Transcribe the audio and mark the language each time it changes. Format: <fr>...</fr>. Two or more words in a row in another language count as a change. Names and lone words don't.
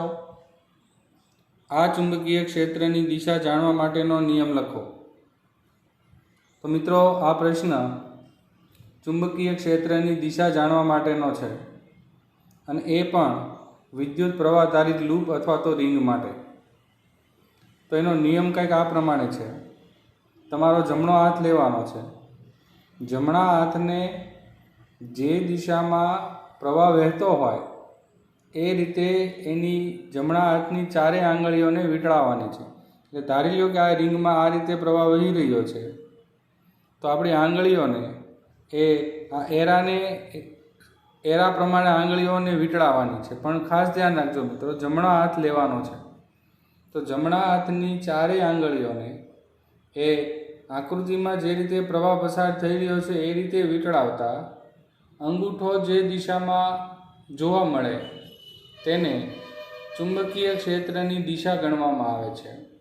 <gu>આ ચુંબકીય ક્ષેત્રની દિશા જાણવા માટેનો નિયમ લખો। તો મિત્રો, આ પ્રશ્ન ચુંબકીય ક્ષેત્રની દિશા જાણવા માટેનો છે અને એ પણ વિદ્યુત પ્રવાહ આધારિત લૂપ અથવા તો રિંગ માટે। તો એનો નિયમ કંઈક આ પ્રમાણે છે। તમારો જમણો હાથ લેવાનો છે। જમણા હાથને જે દિશામાં પ્રવાહ વહેતો હોય એ રીતે એની જમણા હાથની ચારે આંગળીઓને વીંટળાવવાની છે। એટલે ધારી લ્યો કે આ રિંગમાં આ રીતે પ્રવાહ વહી રહ્યો છે, તો આપણી આંગળીઓને આ એરા પ્રમાણે આંગળીઓને વીંટળાવવાની છે। પણ ખાસ ધ્યાન રાખજો મિત્રો, જમણો હાથ લેવાનો છે। તો જમણા હાથની ચારેય આંગળીઓને એ આકૃતિમાં જે રીતે પ્રવાહ પસાર થઈ રહ્યો છે એ રીતે વીંટળાવતા અંગૂઠો જે દિશામાં જોવા મળે તેને ચુંબકીય ક્ષેત્રની દિશા ગણવામાં આવે છે।</gu>